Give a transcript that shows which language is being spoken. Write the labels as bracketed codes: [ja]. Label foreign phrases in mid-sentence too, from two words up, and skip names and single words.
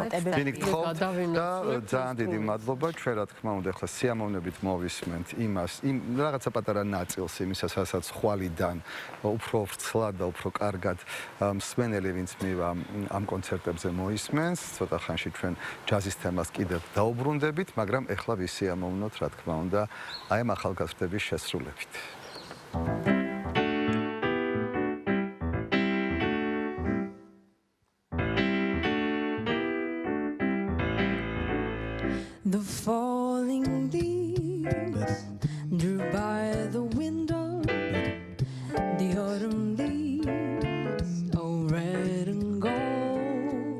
[ka] გინიგთხოვთ და ძალიან დიდი მადლობა. ჩვენ რა თქმა უნდა ახლა სიამოვნებით მოვისმენთ იმას, რაღაცა პატარა ნაწილს იმისას, რასაც ხვალიდან უფრო ვრცლად და უფრო კარგად მსმენელი ვინც მივა ამ კონცერტებზე მოისმენს. ცოტა ხანში ჩვენ ჯაზის თემას კიდევ დაუბრუნდებით, მაგრამ ახლა ვისიამოვნოთ რა თქმა უნდა აი ამ ახალგაზრდების შესრულებით. [en] The falling leaves drew by the window, the autumn leaves, oh red and gold.